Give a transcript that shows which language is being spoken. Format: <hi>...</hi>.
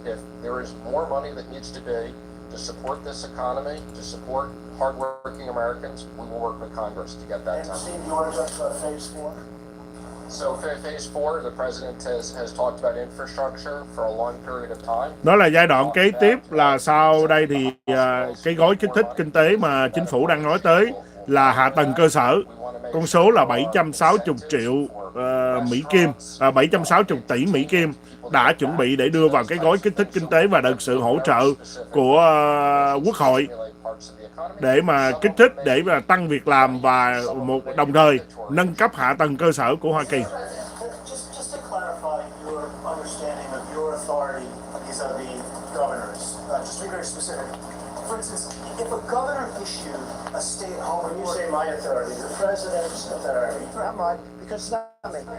<en>If there is more money that needs to be to support this economy, to support hardworking Americans, we will work with Congress to get that done. And Steve, you want to talk about phase 4? So phase 4, the president has talked about infrastructure for a long period of time.</en> <vi>Đó là giai đoạn kế tiếp, là sau đây thì cái gói kích thích kinh tế mà chính phủ đang nói tới là hạ tầng cơ sở. Con số là 760 triệu Mỹ Kim, 760 tỷ Mỹ Kim đã chuẩn bị để đưa vào cái gói kích thích kinh tế và được sự hỗ trợ của Quốc hội để mà kích thích, để mà tăng việc làm và đồng thời nâng cấp hạ tầng cơ sở của Hoa Kỳ.</vi> <en>Just to clarify your understanding of your authority vis-a-vis governors, just to be very specific. For instance, if a governor issued a stay-at-home order, when you say my authority, the president's authority, not mine, because it's not me.</en>